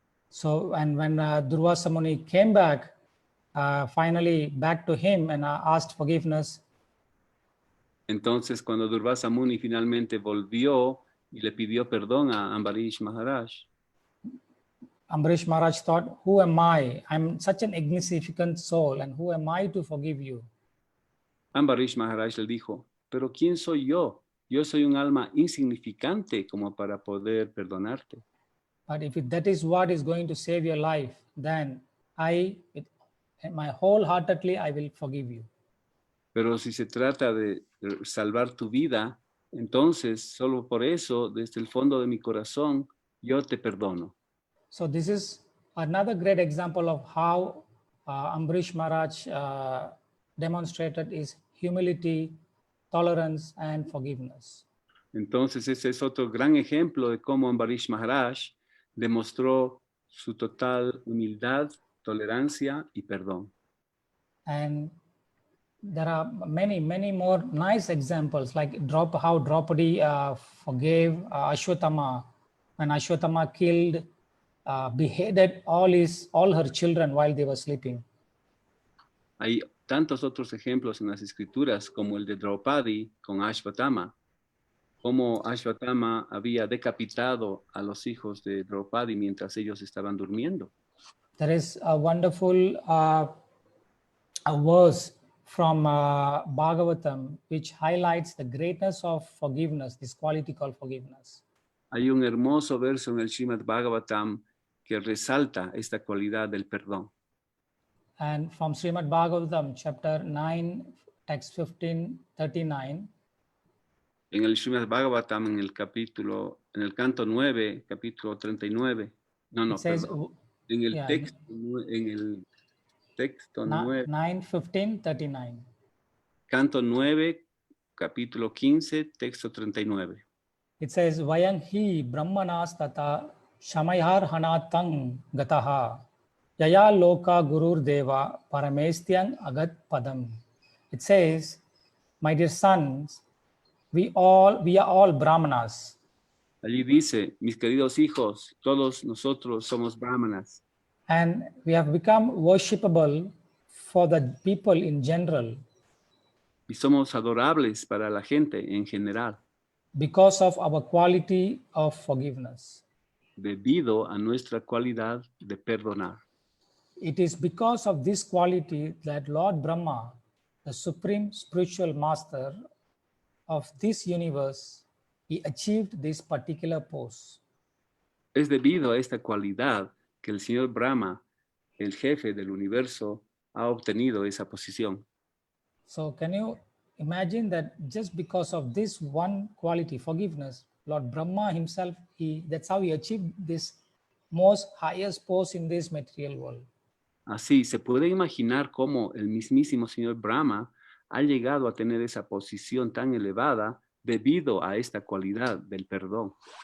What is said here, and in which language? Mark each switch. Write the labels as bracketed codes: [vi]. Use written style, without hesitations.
[en] So, and when Durvasa Muni came back, finally back to him and asked forgiveness, [es] entonces cuando Durvasa Muni finalmente volvió y le pidió perdón a Ambarish Maharaj, [en] Ambrish Maharaj thought, who am I? I'm such an insignificant soul, and who am I to forgive you? [es] Ambarish Maharaj le dijo, pero ¿quién soy yo? Yo soy un alma insignificante como para poder perdonarte. [en] But if that is what is going to save your life, then my wholeheartedly, I will forgive you. [es] Pero si se trata de salvar tu vida, entonces solo por eso, desde el fondo de mi corazón, yo te perdono. [en] So this is another great example of how Ambrish Maharaj demonstrated his humility, tolerance, and forgiveness. [es] Entonces ese es otro gran ejemplo de cómo Ambarish Maharaj demostró su total humildad, tolerancia y perdón. [en] And there are many, many more nice examples, like how Draupadi forgave Ashwatthama when Ashwatthama killed, beheaded all her children while they were sleeping. [es] Hay tantos otros ejemplos en las escrituras como el de Draupadi con Ashwatthama, como Ashwatthama había decapitado a los hijos de Draupadi mientras ellos estaban durmiendo. [en] There is a wonderful a verse from Bhagavatam which highlights the greatness of forgiveness, this quality called forgiveness. [es] Hay un hermoso verso en el Srimad Bhagavatam que resalta esta cualidad del perdón. [en] And from Srimad Bhagavatam, chapter 9, text 1539. [es] En el Srimad Bhagavatam, en el canto 9, capítulo 39. [en] No, says, [es] perdón. En el texto 9. [en] 9, 15, 39. [es] Canto 9, capítulo 15, texto 39. [en] It says, [sa] Vayang hi brahmanas tata shamayar hanatang gataha yaya loka gurur deva paramesthyang agat padam. [en] It says, my dear sons, we are all brahmanas. [es] Allí dice, mis queridos hijos, todos nosotros somos brahmanas. [en] And we have become worshipable for the people in general. [es] Y somos adorables para la gente en general. [en] Because of our quality of forgiveness. [es] Debido a nuestra cualidad de perdonar. [en] It is because of this quality that Lord Brahma, the supreme spiritual master of this universe, he achieved this particular pose. [es] Es debido a esta cualidad que el señor Brahma, el jefe del universo, ha obtenido esa posición. [en] So can you imagine that just because of this one quality, forgiveness, Lord Brahma himself, that's how he achieved this most highest pose in this material world. [es] Así, se puede imaginar cómo el mismísimo señor Brahma ha llegado a tener esa posición tan elevada debido a esta cualidad del perdón.